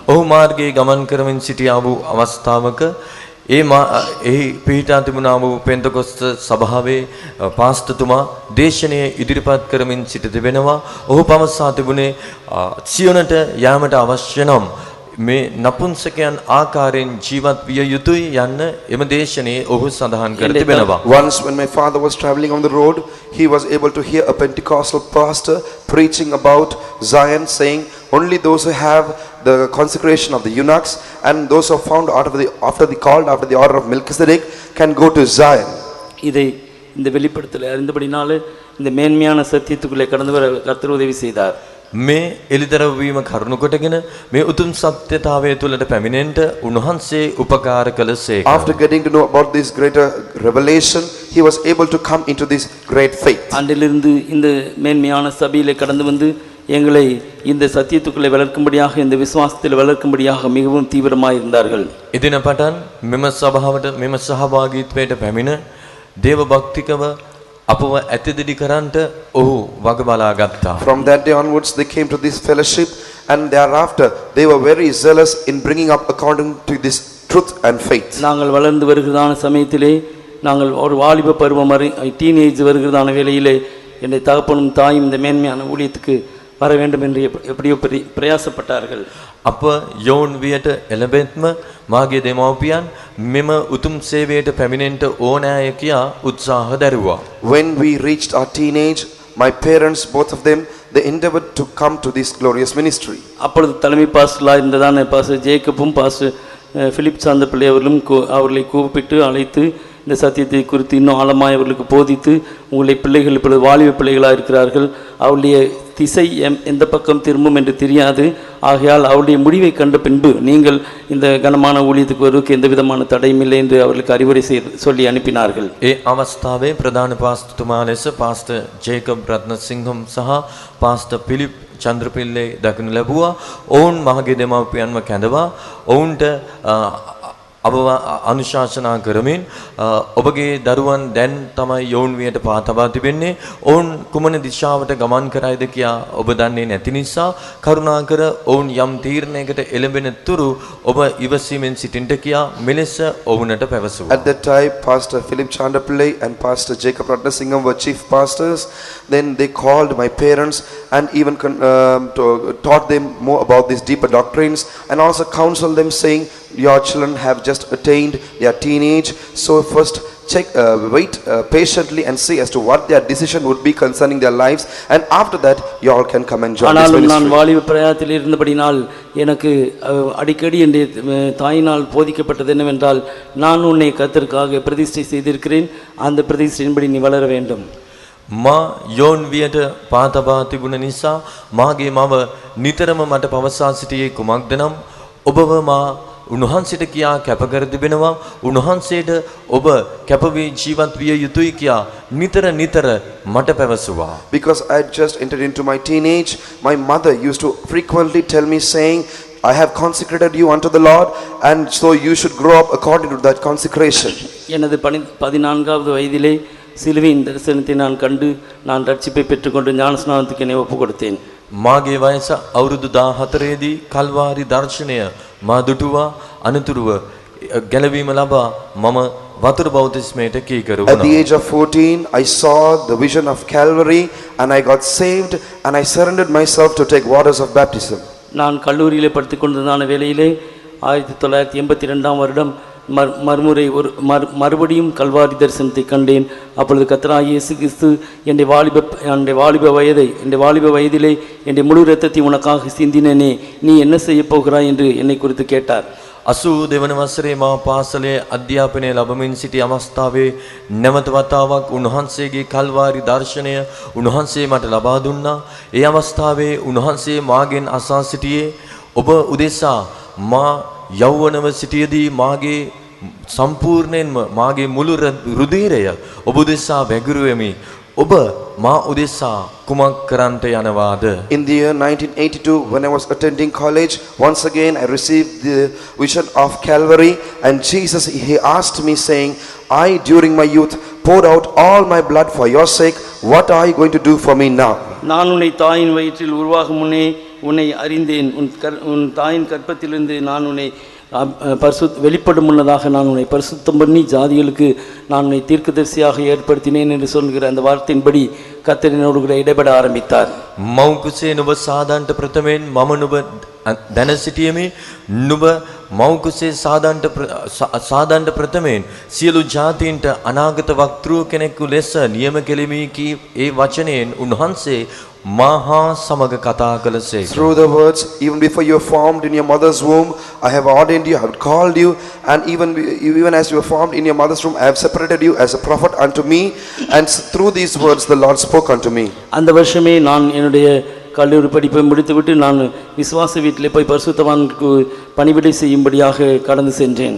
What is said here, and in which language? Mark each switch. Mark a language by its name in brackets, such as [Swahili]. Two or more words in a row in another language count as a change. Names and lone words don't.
[Sinhala] ඔහු මාර්ගයේ ගමන් කරමින් සිටියා වූ අවස්ථාවක එහි පිහිටා තිබුණා වූ පෙන්තකොස්ත සභාවේ පාස්තතුමා දේශනය ඉදිරිපත් කරමින් සිට තිබෙනවා. ඔහු පවසා තිබුණේ සියොනට යාමට අවශ්‍ය නම් මේ නපුංසකයන් ආකාරයෙන් ජීවත් විය යුතුයි යන්න එම දේශනයේ ඔහු සඳහන් කර තිබෙනවා. [English] Once when my father was traveling on the road, he was able to hear a Pentecostal pastor preaching about Zion, saying only those who have the consecration of the eunuchs and those who are found after the order of Melchizedek can go to Zion. [Tamil] இதை இந்த வெளிப்படுத்தலை அறிந்தபடினாலே இந்த மேன்மையான சத்தியத்துக்குள்ளே கடந்து வர கர்த்தர் உதவி செய்தார். [Sinhala] මේ එළිදරව් වීම කරුණු කොටගෙන මේ උතුම් සත්‍යතාවය තුළට පැමිණෙන්නට උන්වහන්සේ උපකාර කළසේක. [English] After getting to know about this greater revelation, he was able to come into this great faith. [Tamil] அன்றிலிருந்து இந்த மேன்மையான சபையிலே கடந்து வந்து எங்களை இந்த சத்தியத்துக்குள்ளே வளர்க்கும்படியாக, இந்த விசுவாசத்தில் வளர்க்கும்படியாக மிகவும் தீவிரமாக இருந்தார்கள். [Sinhala] එදින පටන් මෙම සභාවට මෙම සහභාගීත්වයට පැමිණ දේව භක්තිකව අපව ඇතිදිඩි කරන්නට ඔහු වග බලා ගත්තා. [English] From that day onwards they came to this fellowship, and thereafter they were very zealous in bringing up according to this truth and faith. [Tamil] நாங்கள் வளர்ந்து வருகிறதான சமயத்திலே, நாங்கள் ஒரு வாலிப பருவம் டீனேஜ் வருகிறதான வேளையிலே என்னுடைய தகப்பனும் தாயும் இந்த மேன்மையான ஊழியத்துக்கு வர வேண்டும் என்று எப்படியோ பிரயாசப்பட்டார்கள். [Sinhala] අප යෝන් වියට එළඹෙත්ම මාගේ දෙමව්පියන් මෙම උතුම් සේවයට පැමිණෙන්නට ඕනෑය කියා උත්සාහ දැරුවා. [English] When we reached our teenage, my parents, both of them, they endeavored to come to this glorious ministry. [Tamil] அப்பொழுது தலைமை பாஸ்டராக இருந்ததான பாஸ்டர் ஜேக்கப்பும் பாஸ்டர் பிலிப் சாந்த பிள்ளை அவர்களும் அவர்களை கூப்பிட்டு அழைத்து இந்த சத்தியத்தை குறித்து இன்னும் ஆழமாய் அவர்களுக்கு போதித்து, உங்களுடைய பிள்ளைகள் இப்பொழுது வாலிப பிள்ளைகளாக இருக்கிறார்கள், அவருடைய திசை எந்த பக்கம் திரும்பும் என்று தெரியாது, ஆகையால் அவருடைய முடிவை கண்ட பின்பு நீங்கள் இந்த கனமான ஊழியத்துக்கு வருவதற்கு எந்த விதமான தடையும் இல்லை என்று அவர்களுக்கு அறிவுரை சொல்லி அனுப்பினார்கள். [Sinhala] ඒ අවස්ථාවේ ප්‍රධාන පාස්තුමා ලෙස පාස්ටර් ජේකබ් රත්නසිංහම් සහ පාස්ටර් පිලිප් චන්ද්‍රපිල්ලේ දක්වනු ලැබුවා. ඔවුන් මහගේ දෙමව්පියන්ව කැඳවා ඔවුන්ට අනුශාසනා කරමින් ඔබගේ දරුවන් දැන් තමයි යෝන් වියට පා තබා තිබෙන්නේ, ඔවුන් කුමන දිශාවට ගමන් කරයිද කියා ඔබ දන්නේ නැති නිසා කරුණාකර ඔවුන් යම් තීරණයකට එළඹෙන තුරු ඔබ ඉවසීමෙන් සිටින්න කියා මෙලෙස ඔවුන්ට පැවසුවා. [English] At that time, Pastor Philip Chandapillai and Pastor Jacob Ratnasingham were chief pastors. Then they called my parents and even taught them more about these deeper doctrines, and also counseled them, saying, your children have just attained their teenage, so first wait patiently and see as to what their decision would be concerning their lives, and after that you all can come and join this ministry. [Tamil] நான் வாலிப பிரயாத்தில் இருந்தபடினால் எனக்கு அடிக்கடி என் தாயினால் போதிக்கப்பட்டது என்னவென்றால், நான் உன்னை கர்த்தருக்காக பிரதிஷ்டை செய்திருக்கிறேன், அந்த பிரதிஷ்டையின்படி நீ வளர வேண்டும். [Sinhala] මා යෝන් වියට පා තබා තිබුණ නිසා මාගේ මව නිතරම මට පවසා සිටියේ කුමක්ද නම්, ඔබව මා උන්වහන්සේට කියා කැප කර තිබෙනවා, උන්වහන්සේට ඔබ කැප වී ජීවත් විය යුතුයි කියා නිතර මට පැවසුවා. [English] Because I had just entered into my teenage, my mother used to frequently tell me, saying, I have consecrated you unto the Lord, and so you should grow up according to that consecration. [Tamil] எனது 14வது வயதிலே சிலுவையின் தரிசனத்தை நான் கண்டு நான் ரட்சிப்பை பெற்றுக்கொண்டு ஞானஸ்நானத்துக்கு என்னை ஒப்பு கொடுத்தேன். [Sinhala] මාගේ වයස අවුරුදු 14දී කල්වාරි දර්ශනය මා දුටුවා. අනතුරුව ගැලවීම ලබා මම වතුර බෞතිස්මයට කීකරු [English] At the [Sinhala] වුණා. [English] age of 14, I saw the vision of Calvary, and I got saved, and I surrendered myself to take waters of baptism. [Tamil] நான் கல்லூரியிலே படித்துக் கொண்டிருந்தான வேளையிலே 1982 வருடம் மறுபடியும் கல்வாரி தரிசனத்தை கண்டேன். அப்பொழுது கர்த்தராகிய இயேசு கிறிஸ்து என்னுடைய வாலிப வயதிலே என்னுடைய முழு இரத்தத்தை உனக்காக சிந்தினேனே, நீ என்ன செய்ய போகிறாய் என்று என்னை குறித்து கேட்டார். [Sinhala] 82 වන වසරේ මා පාසලේ අධ්‍යාපනය ලැබමින් සිටි අවස්ථාවේ නැවත වතාවක් උන්වහන්සේගේ කල්වාරි දර්ශනය උන්වහන්සේ මට ලබා දුන්නා. ඒ අවස්ථාවේ උන්වහන්සේ මාගෙන් අසා සිටියේ, ඔබ උදෙසා මා යෞවනව සිටියේදී මාගේ සම්පූර්ණයෙන්ම මාගේ මුළු රුධිරය ඔබ උදෙසා වැගිරුවෙමි. ඔබ මා උදෙසා කුමක් කරන්නට යනවාද? [English] In the year 1982, when I was attending college, once again I received the vision of Calvary, and Jesus, he asked me saying, I during my youth poured out all my blood for your sake. What are you going to do for me now? [Tamil] நான் உன்னை தாயின் வயிற்றில் உருவாகும் முன்னே உன்னை அறிந்தேன். உன் தாயின் கற்பத்திலிருந்து நான் உன்னை வெளிப்படும் முன்னதாக நான் உன்னை பரிசுத்தம் பண்ணி ஜாதிகளுக்கு நான் உன்னை தீர்க்கதரிசியாக ஏற்படுத்தினேன் என்று சொல்கிற அந்த வார்த்தையின்படி கர்த்தர் என்னோடு கூட இடைபட ஆரம்பித்தார். [Sinhala] මව්කුසේ නුඹ සාදන්ට ප්‍රථමයෙන් මම නුඹ දැන සිටියෙමි. නුඹ මව්කුසේ සාදන්ට ප්‍රථමයෙන් සියලු ජාතීන්ට අනාගත වක්තෘ කෙනෙකු ලෙස නියම කෙලිමි කී ඒ වචනයෙන් උන්වහන්සේ මහා සමග කතා කළසේ. [English] Through the words, even before you were formed in your mother's womb, I have ordained you, I have called you, and even as you were formed in your mother's womb, I have separated you as a prophet unto me. And through these words the Lord spoke unto me. [Tamil] அந்த வருஷமே நான் என்னுடைய கல்லூரி படிப்பை முடித்துவிட்டு நான் விசுவாச வீட்டிலே போய் பரிசுத்தவானுக்கு பணிவிடை செய்யும்படியாக கடந்து சென்றேன்.